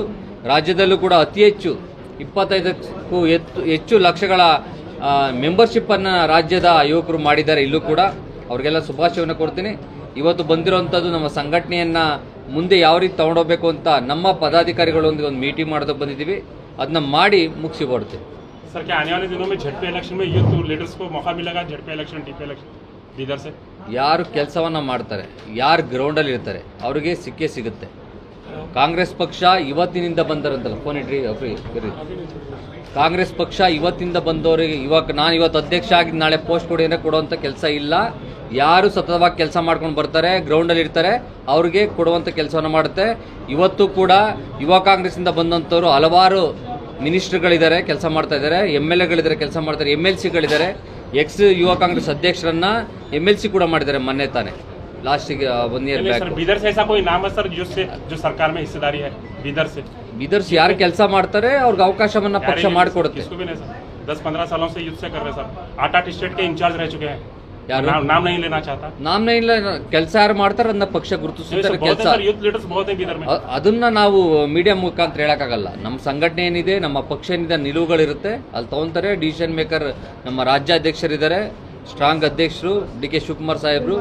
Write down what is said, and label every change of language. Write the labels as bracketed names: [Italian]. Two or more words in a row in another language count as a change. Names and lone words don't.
[Kannada] ರಾಜ್ಯದಲ್ಲೂ ಕೂಡ ಅತಿ ಹೆಚ್ಚು 25ಕ್ಕೂ ಹೆಚ್ಚು ಲಕ್ಷಗಳ ಮೆಂಬರ್ಶಿಪ್ಪನ್ನು ರಾಜ್ಯದ ಯುವಕರು ಮಾಡಿದ್ದಾರೆ. ಇಲ್ಲೂ ಕೂಡ ಅವ್ರಿಗೆಲ್ಲ ಶುಭಾಶಯವನ್ನು ಕೊಡ್ತೀನಿ. ಇವತ್ತು ಬಂದಿರೋವಂಥದ್ದು ನಮ್ಮ ಸಂಘಟನೆಯನ್ನು ಮುಂದೆ ಯಾವ ರೀತಿ ತಗೊಂಡೋಗ್ಬೇಕು ಅಂತ ನಮ್ಮ ಪದಾಧಿಕಾರಿಗಳೊಂದಿಗೆ ಒಂದು ಮೀಟಿಂಗ್ ಮಾಡೋದಕ್ಕೆ ಬಂದಿದ್ದೀವಿ. ಅದನ್ನ ಮಾಡಿ ಮುಗಿಸಿ ಕೊಡ್ತೀವಿ. [Hindi] सर, क्या आने वाले दिनों में झटपे इलेक्शन में [English] youth leaders [Hindi] को मौका मिलेगा? झटपे इलेक्शन, टीपे इलेक्शन लीडर से [Kannada] ಯಾರು ಕೆಲಸವನ್ನು ಮಾಡ್ತಾರೆ, ಯಾರು ಗ್ರೌಂಡಲ್ಲಿ ಇರ್ತಾರೆ ಅವರಿಗೆ ಸಿಗುತ್ತೆ. ಕಾಂಗ್ರೆಸ್ ಪಕ್ಷ ಇವತ್ತಿನಿಂದ ಬಂದರಂತಲ್ಲ, ಫೋನ್ ಇಡ್ರಿ ಕಾಂಗ್ರೆಸ್ ಪಕ್ಷ ಇವತ್ತಿಂದ ಬಂದವರಿಗೆ ನಾನು ಇವತ್ತು ಅಧ್ಯಕ್ಷ ಆಗಿದ್ದು ನಾಳೆ ಪೋಸ್ಟ್ ಕೊಡಿ ಅಂದರೆ ಕೊಡುವಂಥ ಕೆಲಸ ಇಲ್ಲ. ಯಾರು ಸತತವಾಗಿ ಕೆಲಸ ಮಾಡ್ಕೊಂಡು ಬರ್ತಾರೆ, ಗ್ರೌಂಡಲ್ಲಿ ಇರ್ತಾರೆ, ಅವ್ರಿಗೆ ಕೊಡುವಂಥ ಕೆಲಸವನ್ನು ಮಾಡುತ್ತೆ. ಇವತ್ತು ಕೂಡ ಯುವ ಕಾಂಗ್ರೆಸ್ಸಿಂದ ಬಂದಂಥವ್ರು ಹಲವಾರು ಮಿನಿಸ್ಟರ್ಗಳಿದ್ದಾರೆ, ಕೆಲಸ ಮಾಡ್ತಾ ಇದ್ದಾರೆ, MLAಗಳಿದ್ದಾರೆ, ಕೆಲಸ ಮಾಡ್ತಾರೆ, MLCಗಳಿದ್ದಾರೆ. ಎಕ್ಸ್ ಯುವ ಕಾಂಗ್ರೆಸ್ ಅಧ್ಯಕ್ಷರನ್ನ MLC ಕೂಡ ಮಾಡಿದ್ದಾರೆ ಮೊನ್ನೆ ತಾನೆ, ಲಾಸ್ಟಿಗೆ [English] 1 year back. [Hindi] ಬೀದರ್ से ऐसा कोई नाम है सर जो सरकार में हिस्सेदारी है? ಬೀದರ್ से [Kannada] ಯಾರು ಕೆಲಸ ಮಾಡ್ತಾರೆ ಅವ್ರಿಗೆ ಅವಕಾಶವನ್ನ ಪಕ್ಷ ಮಾಡಿಕೊಡುತ್ತೆ. [Hindi] 10-15 सालों से युद्ध से कर रहे सर. 8 स्टेट के इंचार्ज रह चुके हैं. यार नाम नहीं लेना चाहता. [Kannada] ನಾಮ್ ಇಲ್ಲ, ಕೆಲಸ ಯಾರು ಮಾಡ್ತಾರೆ ಅದನ್ನ ಪಕ್ಷ ಗುರುತಿಸುತ್ತಾರೆ. ಕೆಲಸ ಅದನ್ನ ನಾವು ಮೀಡಿಯಾ ಮುಖಾಂತರ ಹೇಳಕ್ಕಾಗಲ್ಲ. ನಮ್ಮ ಸಂಘಟನೆ ಏನಿದೆ, ನಮ್ಮ ಪಕ್ಷ ಏನಿದೆ, ನಿಲುವುಗಳಿರುತ್ತೆ, ಅಲ್ಲಿ ತಗೊಂತಾರೆ. [English] decision maker [Kannada] ನಮ್ಮ ರಾಜ್ಯಾಧ್ಯಕ್ಷರಿದ್ದಾರೆ, ಸ್ಟ್ರಾಂಗ್ ಅಧ್ಯಕ್ಷರು DK ಶಿವಕುಮಾರ್ ಸಾಹೇಬರು.